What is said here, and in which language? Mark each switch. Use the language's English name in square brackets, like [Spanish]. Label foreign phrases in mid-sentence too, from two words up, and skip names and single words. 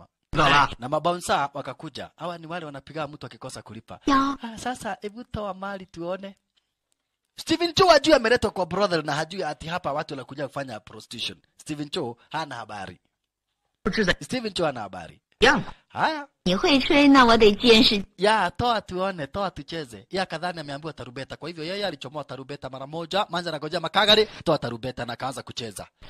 [Swahili] Na mabouncer wakakuja. Hawa ni wale wanapiga mtu akikosa kulipa. Sasa hebu toa mali tuone. Steven Cho hajui ameletwa kwa brothel na hajui ati hapa watu wanakuja kufanya prostitution. Steven Cho hana habari. Steven Cho hana habari. Haya. [Chinese] 你会吹那我得见识. [Swahili] Toa tuone, toa tucheze. Kadhani ameambiwa tarubeta. Kwa hivyo yeye alichomoa tarubeta mara moja. Manza anagojea makagari, toa tarubeta na kaanza kucheza.